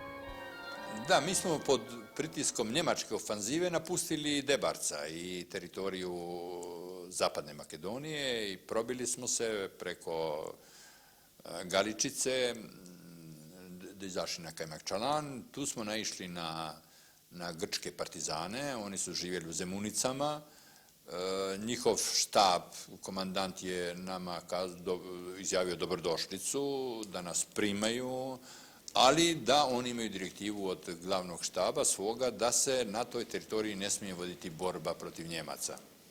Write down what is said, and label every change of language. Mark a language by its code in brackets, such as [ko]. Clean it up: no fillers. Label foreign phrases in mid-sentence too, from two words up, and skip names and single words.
[sr] Да, ми смо под притиском немачке офанзиве напустили Дебарца и територију Западне Македонije и пробили смо се преко Галичице, да изашли на Кајмакчалан. Ту смо наишли на грчке партизане, они су живели у Земуницама. Njihov štab, komandant je nama izjavio dobrodošlicu, da nas primaju, ali da oni imaju direktivu od glavnog štaba svoga da se na toj teritoriji ne smije voditi borba protiv Njemaca.